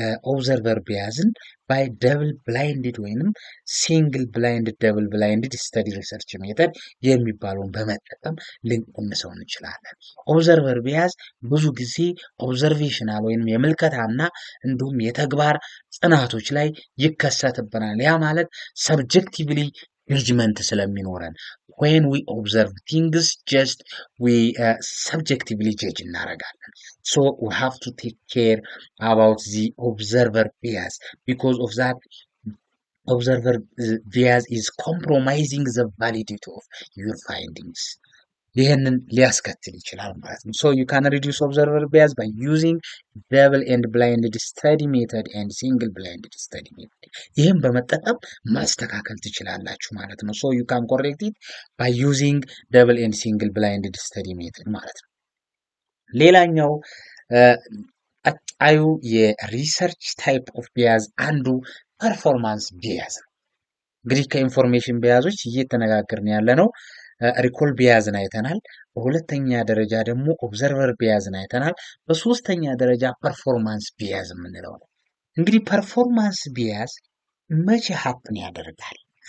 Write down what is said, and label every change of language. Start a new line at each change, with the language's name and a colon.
Amharic: ኦብዘርቨር ቢያዝን ባይ ደብል ብላይንድድ ወይንም ሲንግል ብላይንድ ደብል ብላይንድድ ስተዲ ሪሰርች ሜተድ የሚባለውን በመጠቀም ልንቀንሰው እንችላለን። ኦብዘርቨር ቢያዝ ብዙ ጊዜ ኦብዘርቬሽናል ወይንም የምልከታና እንዲሁም የተግባር ጥናቶች ላይ ይከሰትብናል። ያ ማለት ሰብጀክቲቭሊ ጀጅመንት ስለሚኖረን
English: when we observe things just we subjectively judge እናደርጋለን። so we have to take care about the observer bias because of that observer bias is compromising the validity of your findings.
Amharic: ይህንን ሊያስከትል ይችላል ማለት ነው።
English: so you can reduce observer bias by using double and blinded study method and single blinded study method.
Amharic: ይህን በመጠቀም ማስተካከል ትችላላችሁ ማለት ነው።
English: so you can correct it by using double and single blinded study method
Amharic: ማለት ነው። ሌላኛው ቀጣዩ የሪሰርች ታይፕ ኦፍ ቢያዝ አንዱ ፐርፎርማንስ ቢያዝ ነው። እንግዲህ ከኢንፎርሜሽን ቢያዞች እየተነጋገርን ያለ ነው። ሪኮል ቢያዝን አይተናል። በሁለተኛ ደረጃ ደግሞ ኦብዘርቨር ቢያዝን አይተናል። በሶስተኛ ደረጃ ፐርፎርማንስ ቢያዝ የምንለው ነው። እንግዲህ ፐርፎርማንስ ቢያዝ መቼ ሀፕን ያደርጋል?